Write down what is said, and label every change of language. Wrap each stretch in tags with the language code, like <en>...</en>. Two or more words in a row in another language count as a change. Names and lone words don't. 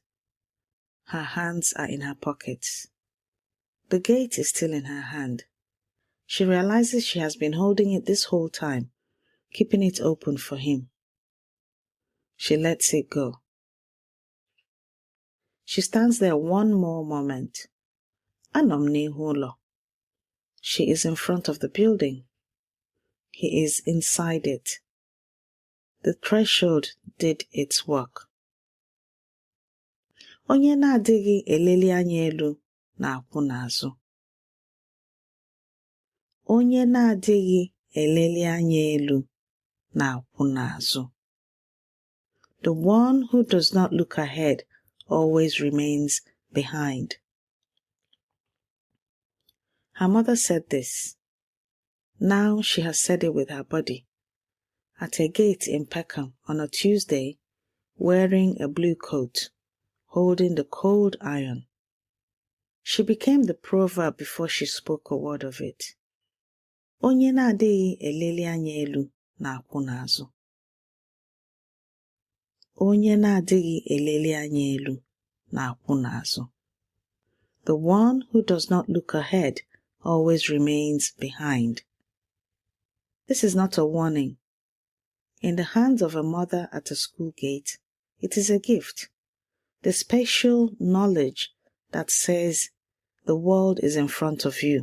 <en>Her hands are in her pockets. The gate is still in her hand. She realizes she has been holding it this whole time, keeping it open for him. She lets it go. She stands there one more moment.</en> <ig>Anom n'ihu ụlọ.</ig> <en>She is in front of the building. He is inside it. The threshold did its work.</en> <ig>Onye na-adịghị eleli anya elu na-akwụ n'azụ. Onye na-adịghị eleli anya elu na-akwụ n'azụ.</ig> <en>The one who does not look ahead always remains behind. Her mother said this. Now she has said it with her body. At a gate in Peckham on a Tuesday, wearing a blue coat, holding the cold iron. She became the proverb before she spoke a word of it.</en> <ig>Onye na-adịghị eleli anya elu na-akwụ n'azụ. Onye na-adịghị eleli anya elu na-akwụ n'azụ.</ig> <en>The one who does not look ahead always remains behind. This is not a warning. In the hands of a mother at a school gate, it is a gift. The special knowledge that says, the world is in front of you.</en>